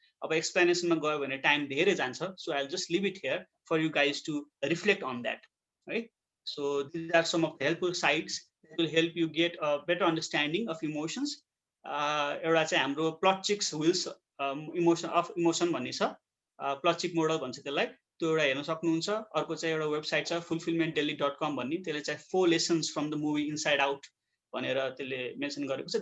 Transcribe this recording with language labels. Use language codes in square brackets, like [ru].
[ne] अब एक्सप्लेनेसनमा गयो भने टाइम धेरै जान्छ. [en] So I'll just leave it here for you guys to reflect on that, right? So these are some of the helpful sites that will help you get a better understanding of emotions. [ne] एउटा चाहिँ हाम्रो प्लटचिक्स wheels emotion भन्ने छ, प्लटचिक model भन्छ त्यसलाई, त्यो एउटा हेर्न सक्नुहुन्छ. अर्को चाहिँ एउटा वेबसाइट छ fulfillmentdaily.com भन्ने, त्यसले चाहिँ [en] 4 lessons from the movie Inside Out [ne] भनेर त्यसले मेन्सन गरेको छ.